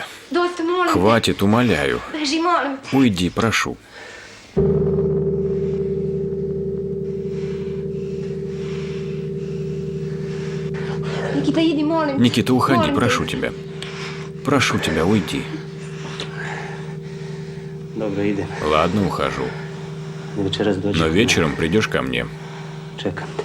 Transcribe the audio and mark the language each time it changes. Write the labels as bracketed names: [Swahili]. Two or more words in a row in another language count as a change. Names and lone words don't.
[Serbian] Dosta, molim. [Russian] Хватит, умоляю. [Serbian] Beži, molim. [Russian] Уйди, прошу. [Serbian] Nikita, idi, molim. [Russian] Никита, уходи, [Serbian] Molim te. [Russian] прошу тебя. Прошу тебя, уйди. [Serbian] Dobro, idem. [Russian] Ладно, ухожу. [Serbian] Večeras dođi. [Russian] Но вечером придешь ко мне. [Serbian] Čekam te.